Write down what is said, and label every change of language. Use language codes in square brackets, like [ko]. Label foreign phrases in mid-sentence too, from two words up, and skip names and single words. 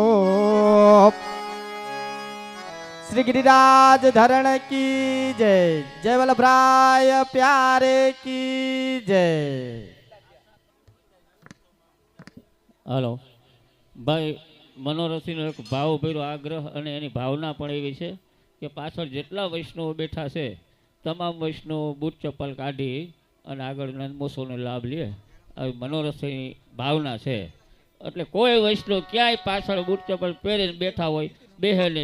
[hi] શ્રી गिरिराज धरण की जय जय वल्लभराय प्यारे की जय [gu] હાલો ભાઈ મનોરથીનો એક ભાવ ભર્યો આગ્રહ અને એની ભાવના પણ એવી છે કે પાછળ જેટલા વૈષ્ણવો બેઠા છે તમામ વૈષ્ણવો બૂટ ચપ્પલ કાઢી અને આગળ નંદમોત્સવનો લાભ લે આવી મનોરથની ભાવના છે એટલે કોઈ વૈષ્ણવ ક્યાંય પાછળ બૂટ ચપ્પલ પહેરીને બેઠા હોય બેહે નહીં.